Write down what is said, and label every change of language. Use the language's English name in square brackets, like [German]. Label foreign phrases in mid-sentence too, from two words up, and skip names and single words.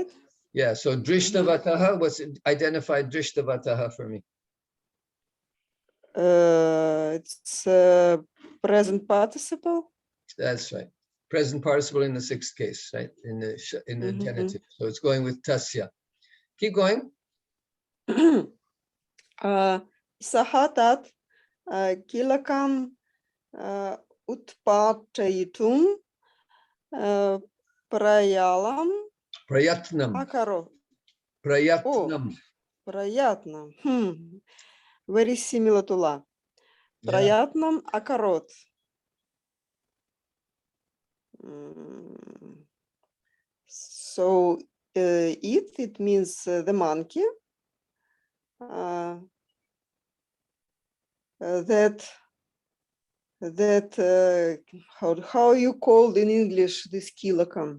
[English] Yeah, so Drishtavataha, what's identified Drishtavataha for me? It's present participle. That's right. Present participle in the sixth case, right? In the Mhm. genitive. So it's going with tasya. Keep going. [Sanskrit] Sahatat kilakam utpatayitum prayalam Prayatnam. akaro. Prayatnam. Prayatnam. [English] Very similar to la. Yeah. [Sanskrit] Prayatnam akarot. [English] So it means the monkey how you called in English this kilocum?